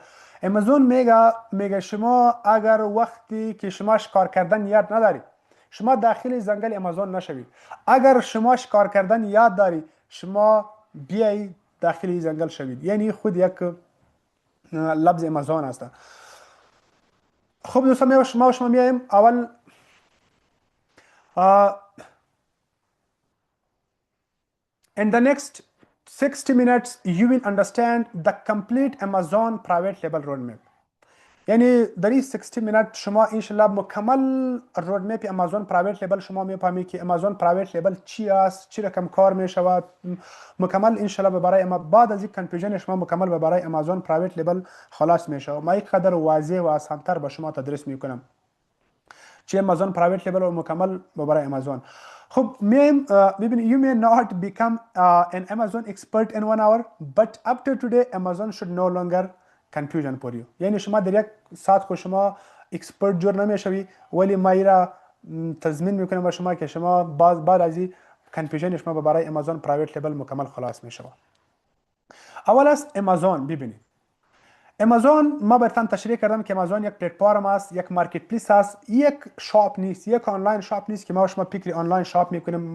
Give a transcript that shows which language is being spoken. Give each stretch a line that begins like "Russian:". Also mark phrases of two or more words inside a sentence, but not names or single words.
Persian: امازون میگه شما اگر وقتی که شما شکار کردن یاد نداری شما داخل جنگل امازون نشوید. اگر شما شکار کردن یاد داری شما بیای داخل جنگل شوید. یعنی خود یک لفظ امازون است. خب دوستان ما شما میایم اول
English: in the next 60 minutes you will understand the complete Amazon private label roadmap.
Persian: یعنی در این 60 منت شما انشالله مکمل
English: roadmap Amazon private label
Persian: شما میفهمی که
English: Amazon private label
Persian: چی است، چی رقم کار میشود. مکمل انشالله برای اما بعد از این کنفیوژن شما مکمل برای
English: Amazon private label
Persian: خلاص میشه. ما یک قدر واضح و آسان‌تر به شما تدریس میکنم چی
English: Amazon private label
Persian: و مکمل برای امازون. خب میایم ببینید
English: you may not become an Amazon expert in 1 hour but after today Amazon should no longer confusion for you.
Persian: یعنی شما در یک ساعت خود شما اکسپرت جور نمیشوی ولی ما را تضمین میکنم به شما که شما بعد از این کنفیوژن شما برای
English: Amazon private label
Persian: مکمل خلاص میشه. اول است امازون. ببینید امازون ما براتون تشریح کردم که امازون یک پلتفرم است، یک مارکت پلیس است، یک شاپ نیست، یک
English: online shop
Persian: نیست که ما شما فکر
English: online shop
Persian: میکنیم.